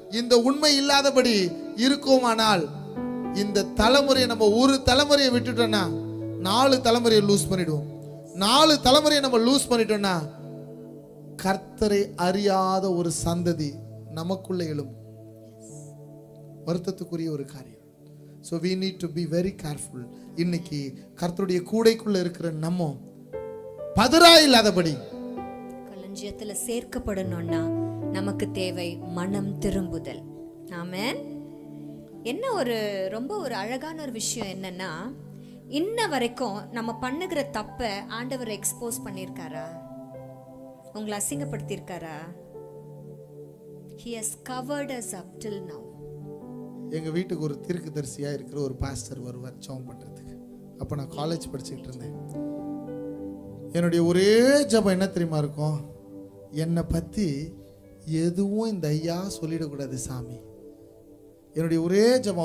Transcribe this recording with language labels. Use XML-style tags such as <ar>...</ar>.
<ta>இந்த உண்மை இல்லாதபடி இருக்குமானால் இந்த தலைமுறையை, நம்ம ஒரு தலைமுறையை விட்டுட்டோம்னா 4 தலைமுறையை லூஸ் பண்ணிடுவோம். 4 தலைமுறையை நம்ம லூஸ் பண்ணிட்டோம்னா கர்த்தரை அறியாத ஒரு சந்ததி நமக்குள்ள எழும். வருத்தத்துக்குரிய ஒரு காரியம்.</ta> <en>So we need to be very careful.</en> <ta>இன்னைக்கு கர்த்தருடைய கூடைக்குள்ள இருக்கிற நம்ம பதறா இல்லாதபடி களஞ்சியத்துல சேர்க்கப்படணும்னா நமக்கு தேவை மனம் திரும்புதல். ஆமென். என்ன ஒரு ரொம்ப ஒரு அழகான ஒரு விஷயம் என்னன்னா, இன்ன வரைக்கும் நம்ம பண்ணுகிற தப்பை ஆண்டவர் எக்ஸ்போஸ் பண்ணியிருக்காரா? உங்களை அசிங்கப்படுத்தியிருக்காரா?</ta> <en>He has covered us up till now.</en> <ta>எங்க வீட்டுக்கு ஒரு தீர்க்கதரிசியா இருக்கிற ஒரு பாஸ்டர் வருவார் ஜெபம் பண்றதுக்கு. அப்ப நான் காலேஜ் படிச்சுக்கிட்டு இருந்தேன். என்னுடைய ஒரே ஜெபம் என்ன தெரியுமா இருக்கும்? என்னை பத்தி எதுவும் இந்த ஐயா சொல்லிடக்கூடாது சாமி. என்னுடைய ஒரே ஜெபம்.</ta>